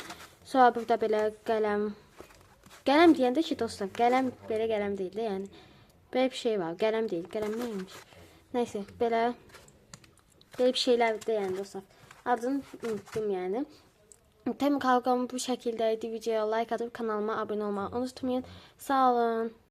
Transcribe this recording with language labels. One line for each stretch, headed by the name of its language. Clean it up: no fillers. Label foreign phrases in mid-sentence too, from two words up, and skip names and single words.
Azerbaijani: Sonra burada belə qələm. Qələm deyəndə ki, dostlar, qələm belə qələm deyil də, yəni. Belə bir şey var. Qələm deyil. Qələm nəymiş? Nəysə, belə bir şeylər də yəni dostlar. Adını unuttum yəni. Təbii kalqam bu şəkildəydi.
Turkish: Videoya like atıp kanalıma abone olmayı unutmayın. Sağ olun.